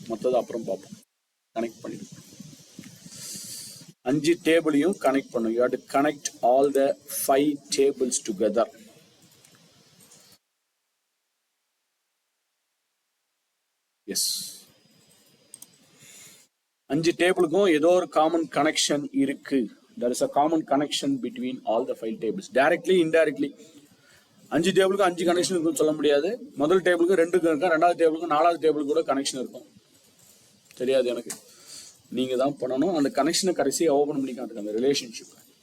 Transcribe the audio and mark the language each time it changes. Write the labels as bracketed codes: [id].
[ta] மற்றதை அப்புறம் பார்ப்போம். கனெக்ட் பண்ணிடுங்க. 5 டேபிளையும் கனெக்ட் பண்ணுங்க. [en] You have to connect all the 5 tables together. [ta] S, 5 டேபிளுக்கும் ஏதோ ஒரு காமன் கனெக்ஷன் இருக்கு. [en] There is a common connection between all the 5 tables, directly, indirectly. [ta] 5 டேபிளுக்கு 5 கனெக்ஷன் இருக்குன்னு சொல்ல முடியாது. முதல் டேபிளுக்கு 2 இருக்கும், ரெண்டாவது டேபிளுக்கு 4வது டேபிளுக்கு கூட கனெக்ஷன் இருக்கும். தெரியாது எனக்கு, நீங்க தான் பண்ணணும். அந்த கனெக்ஷனை கடைசியா ஓபன் பண்ணி காட்டுங்க, அந்த ரிலேஷன்ஷிப்.